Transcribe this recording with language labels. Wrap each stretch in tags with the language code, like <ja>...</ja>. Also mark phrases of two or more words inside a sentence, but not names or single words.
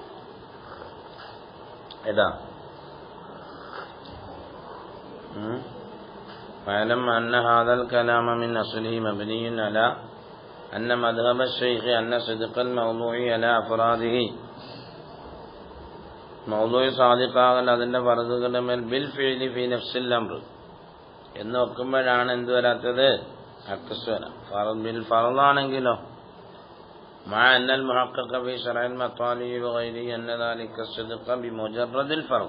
<ar>ഏതാ? فاعلم أن هذا الكلام من أصله مبني على أن مذهب الشيخ أن صدق الموضوع على أفراده,</ar> <ml>മൗളൂഇ സാദിഖാകൽ അതിന്റെ ഫർദുകളുടെ മേൽ</ml> <ar>بالفعل في نفس الأمر</ar> <ml>എന്ന് വെക്കുമ്പോഴാണ് എന്ത് വരാത്തത്? അക്സ് വരാം. ബിൽ ഫർദാണെങ്കിലോ</ml> <ar>مع أن المحقق في شرح المطالع وغيره أن ذلك صدق بمجرد الفرد.</ar>